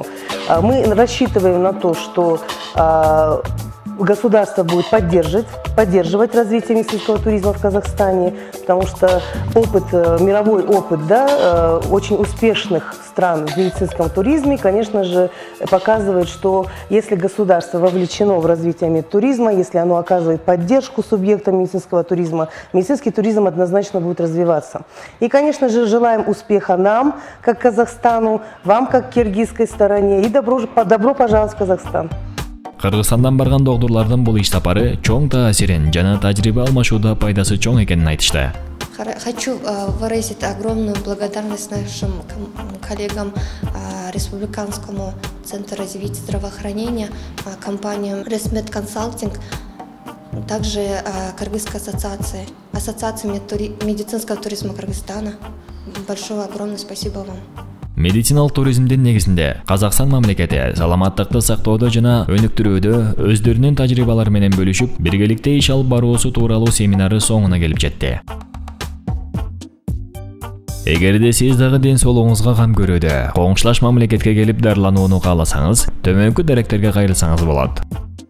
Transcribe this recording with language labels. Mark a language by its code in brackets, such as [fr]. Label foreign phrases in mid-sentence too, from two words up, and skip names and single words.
[ru] Мы рассчитываем на то, что государство будет поддерживать развитие медицинского туризма в Казахстане, потому что мировой опыт, да, очень успешных стран в медицинском туризме, конечно же, показывает, что если государство вовлечено в развитие медтуризма, если оно оказывает поддержку субъектам медицинского туризма, медицинский туризм однозначно будет развиваться. И, конечно же, желаем успеха нам, как Казахстану, вам, как киргизской стороне, и добро пожаловать в Казахстан. [ky] Кыргызстандан барган доктурлардын бул иш сапары чоң таасирин жана тажрыйба алмашууда пайдасы чоң экенин айтышты. [ru] Хочу выразить огромную благодарность нашим коллегам Республиканскому центру развития здравоохранения, компаниям REST-MED Consulting, также Кыргызской ассоциации медицинского туризма Кыргызстана. Большое огромное спасибо вам. [ky] Медициналык туризмдин негизинде Казакстан мамлекети саламаттыкты сактоодо жана өнүктүрүүдө өздөрүнүн тажрыйбалары менен бөлүшүп, биргеликте иш алып баруусу тууралуу семинары соңуна келип жетти. Эгерде сиз дагы ден соолугуңузга кам көрүүдө, коңшулаш мамлекетке келип дарыланууну кааласаңыз, төмөнкү даректерге кайрылсаңыз болот.